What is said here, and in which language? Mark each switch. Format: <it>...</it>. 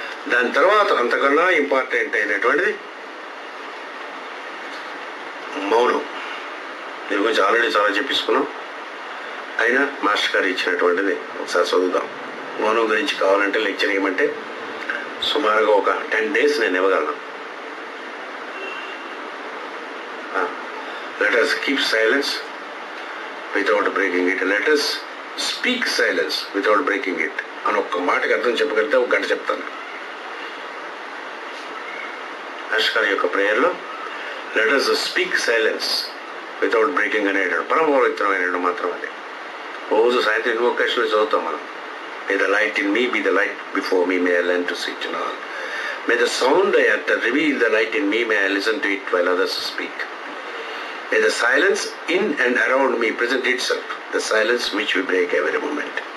<te>దాని తర్వాత అంతకన్నా ఇంపార్టెంట్ అయినటువంటిది మౌనం. దీని గురించి ఆల్రెడీ చాలా చెప్పిస్తున్నాం. అయినా మాస్టర్ గారు ఇచ్చినటువంటిది ఒకసారి చదువుదాం. మౌనం గురించి కావాలంటే లెక్చర్ ఇవ్వమంటే సుమారుగా ఒక 10 days నేను ఇవ్వగలను.</te> <en>Let us keep silence without breaking it. Let us speak silence without breaking it.</en> <te>అని ఒక్క మాటకి అర్థం చెప్పగలిగితే 1 గంట చెప్తాను. అష్కర్ యొక్క ప్రేయర్లో</te> <en>let us speak silence without breaking</en> <te>అనేటువంటి పరమ పవిత్రమైనటువంటి మాత్రం అది. రోజు సాయంత్రం ఇన్వొకేషన్లో చదువుతాం మనం.</te> <en>May the light in me be the light before me, may I learn to see to all. May the sound I utter reveal the light in me, may I listen to it while others speak. May the silence in and around me present itself, the silence which we break every moment.</en>